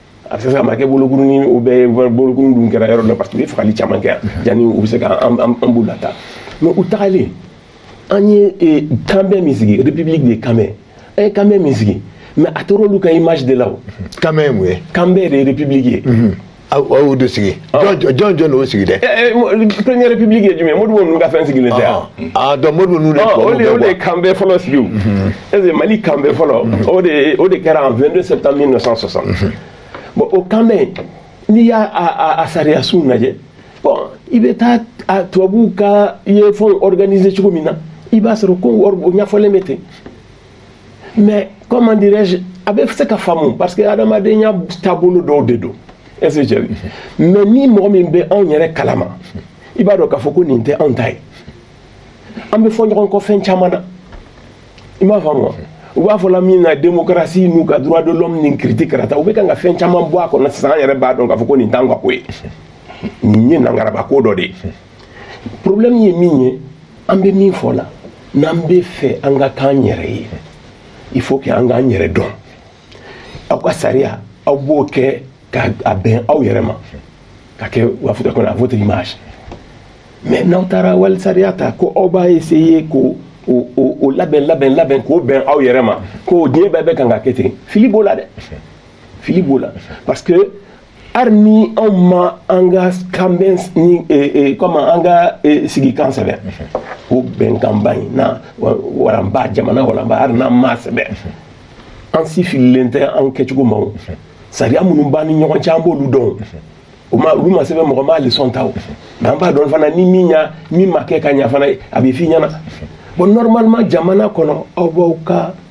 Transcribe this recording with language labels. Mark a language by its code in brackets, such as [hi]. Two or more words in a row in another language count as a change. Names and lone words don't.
[bm] a bɛ se ka ma kɛ bolokurunin o bɛɛ ye bolokurunin dun kɛra yɔrɔ dɔ [fr] parce que [bm] u ye fagali caman kɛ yan yanni u bɛ se ka an b'u lata mais u tagalen an ye kanbɛn min sigi [fr] république de [bm] kanbɛn an ye kanbɛn min sigi mais a tora olu ka [fr] image de [bm] la o kanbɛn ye mun ye kanbɛn de ye république ye aw y'o de sigi jɔn de y'o sigi dɛ [fr] première république [bm] ye jumɛn Modibo ninnu ka fɛn sigilen tɛ yan donc Modibo ninnu de o de ye kanbɛn fɔlɔ sigi o [fr] est ce que [bm] Mali kanbɛn fɔlɔ o de kɛra [fr] en 22 septembre 1960 [bm] bon o kanbɛn n'i y'a sariya sun lajɛ bon i bɛ taa tubabuw ka i ye fɛnw organiser cogo min na i b'a sɔrɔ ko o ɲɛfɔlen bɛ ten [fr] mais comment dirais-je [bm] a bɛ se ka faamu parce que adamadenya taabolo dɔw de don [fr] est-ce que [bm] cɛ mais ni mɔgɔ min bɛ anw yɛrɛ kalama i b'a dɔn k'a fɔ ko nin tɛ anw ta ye an bɛ fɔ ɲɔgɔn kɔ fɛn caman na i m'a faamu wa u b'a fɔ la min na démocratie n'u ka [fr] droit de l'homme [bm] ni critique kɛra ta u bɛ kan ka fɛn caman bɔ a kɔnɔ sisan an yɛrɛ b'a dɔn k'a fɔ ko nin t'an ka ko ye nin ye nangaraba ko dɔ de ye problème ye min ye an bɛ min fɔ la n'an bɛ fɛ an ka k'an yɛrɛ ye [fr] il faut que [bm] an k'an yɛrɛ dɔn aw ka sariya aw b'o kɛ ka bɛn aw yɛrɛ ma ka kɛ u b'a fɔ ko [fr] à votre image mais [bm] n'aw taara wali sariya ta ko aw b'a essayer ko o labɛn k'o bɛn aw yɛrɛ ma ko diɲɛ bɛɛ bɛ kan ka kɛ ten fili b'o la dɛ fili b'o la [fr] parce que [bm] hali ni anw ma an ka kanbɛn ni comment an ka sigikan sɛbɛn o bɛnkanba in na walanba jamana walanba hali n'an m'a sɛbɛn an si fililen tɛ an kɛcogo ma o sariya minnu b'an ni ɲɔgɔn cɛ an b'olu dɔn olu ma sɛbɛn mɔgɔ m'a leçon ta o mais an b'a dɔn fana ni min ma kɛ ka ɲa fana a bɛ f'i ɲɛna [fr] bon normalement [bm] jamana kɔnɔ aw b'aw ka